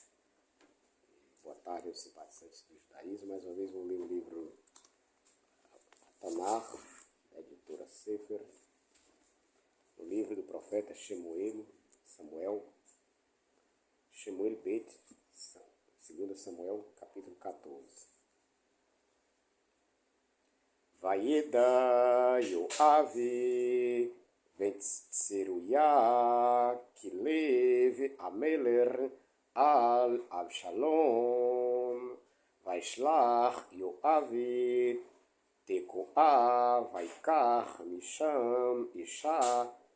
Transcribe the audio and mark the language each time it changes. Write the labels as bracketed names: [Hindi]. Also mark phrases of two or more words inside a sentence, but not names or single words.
[Portuguese] Boa tarde aos simpatizantes do judaísmo. Mais uma vez vou ler o livro Tanakh, da editora Sefer, o livro do profeta Shemuel Bet, 2 Samuel, capítulo 14. [Hebrew] וידע יואב בן צרויה כי לב המלך על אבשלום וישלח יואב תקועה ויקח משם אשה